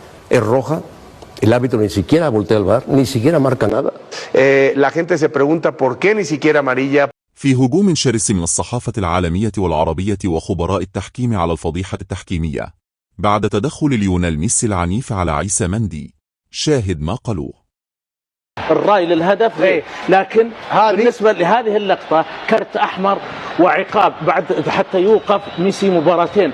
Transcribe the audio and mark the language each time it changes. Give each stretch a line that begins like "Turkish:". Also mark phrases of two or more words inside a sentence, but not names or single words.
Spanish: es roja, el árbitro ni siquiera voltea el VAR, ni siquiera marca nada. La gente se pregunta por qué ni siquiera amarilla.
Arabic: في هجوم شرس من الصحافة العالمية والعربية وخبراء التحكيم على الفضيحة التحكيمية بعد تدخل ليونيل ميسي العنيف على عيسى مندي، شاهد ما قالوه. الرأي للهدف غير، لكن بالنسبة لهذه اللقطة كرت أحمر وعقاب بعد حتى يوقف ميسي مباراتين.